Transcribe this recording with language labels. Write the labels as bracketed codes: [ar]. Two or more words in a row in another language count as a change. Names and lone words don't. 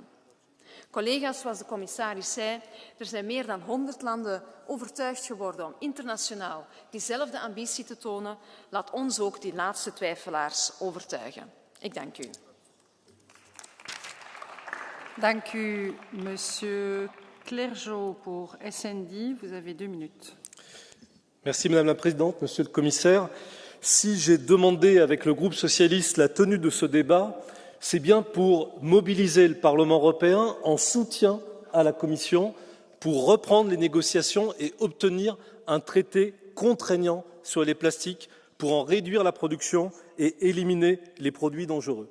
[nl] Collega's, zoals de commissaris zei, er zijn meer dan 100 landen overtuigd geworden om internationaal diezelfde ambitie te tonen. Laat ons ook die laatste twijfelaars overtuigen. Ik dank u. Dank u, [fr] monsieur Clergeau pour SND. Vous avez 2 minutes. Merci Madame la Présidente, Monsieur le Commissaire. Si j'ai demandé avec le groupe socialiste la tenue de ce débat, c'est bien pour mobiliser le Parlement européen en soutien à la Commission pour reprendre les négociations et obtenir un traité contraignant sur les plastiques pour en réduire la production et éliminer les produits dangereux.